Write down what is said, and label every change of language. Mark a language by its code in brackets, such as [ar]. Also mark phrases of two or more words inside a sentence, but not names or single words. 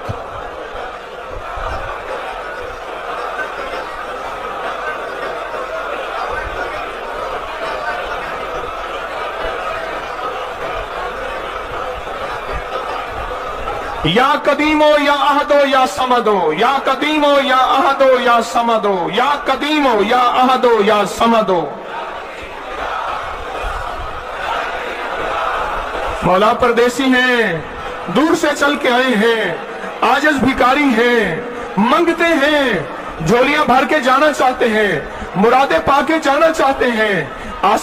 [ar] یا قدیمو یا احدو یا سمدو یا قدیمو یا احدو یا سمدو یا قدیمو یا احدو یا سمدو. [ur] مولا پردیسی ہیں، دور سے چل کے آئے ہیں، عاجز بھکاری ہیں، منگتے ہیں، جھولیاں بھر کے جانا چاہتے ہیں، مرادیں پا کے جانا چاہتے ہیں.